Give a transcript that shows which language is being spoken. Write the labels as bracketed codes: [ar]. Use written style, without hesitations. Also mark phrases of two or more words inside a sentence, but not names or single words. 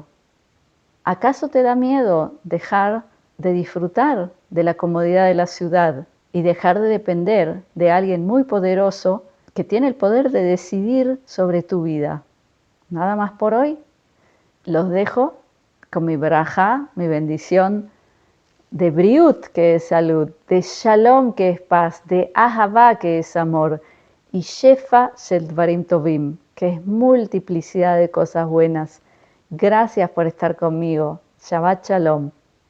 [es] ¿Acaso te da miedo dejar de disfrutar de la comodidad de la ciudad y dejar de depender de alguien muy poderoso que tiene el poder de decidir sobre tu vida? Nada más por hoy. Los dejo con mi braja, mi bendición de briut, que es salud, de shalom, que es paz, de ahavá, que es amor, y [he] שפע של דברים טובים, [es] que es multiplicidad de cosas buenas. Gracias por estar conmigo. [he] שבת שלום.